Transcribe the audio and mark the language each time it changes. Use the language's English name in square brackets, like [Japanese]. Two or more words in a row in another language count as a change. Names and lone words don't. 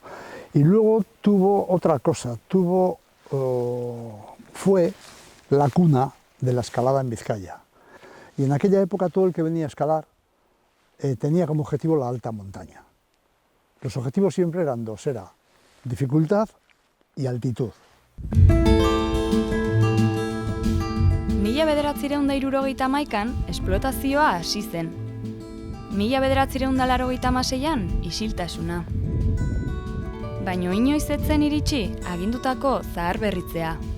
[Spanish] Y luego tuvo otra cosa, fue la cuna de la escalada en Vizcaya. Y en aquella época todo el que venía a escalar tenía como objetivo la alta montaña. Los objetivos siempre eran dos, era dificultad y altitud. [Basque] 1971an esplotazioa hasi zen. 1986an isiltasuna. Baino inoiz ez zen iritsi agindutako zaharberritzea.